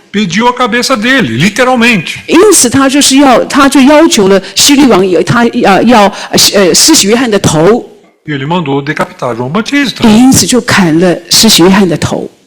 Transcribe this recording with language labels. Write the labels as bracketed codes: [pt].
[pt] Pediu a cabeça dele, literalmente. [zh] 因此他就要求了希律王他要施洗约翰的头。 [pt] E ele mandou decapitar João Batista. [zh] 也因此就砍了施洗约翰的头。